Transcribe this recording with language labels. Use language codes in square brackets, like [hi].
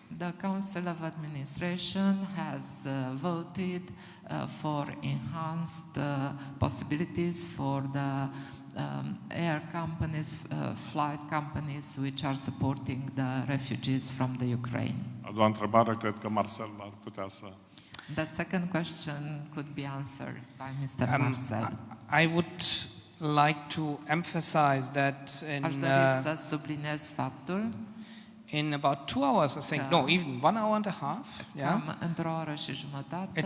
[en] The Council of Administration has voted for enhanced possibilities for the air companies, flight companies which are supporting the refugees from the Ukraine. [ro] A doua întrebare, cred că Marcel ar putea să... [en] The second question could be answered by Mr. Marcel. I would like to emphasize that [ro] Aș dori să subliniez faptul [en] in about 2 hours, I think, no, even 1 hour and a half, [ro] cam într-o oră și jumătate,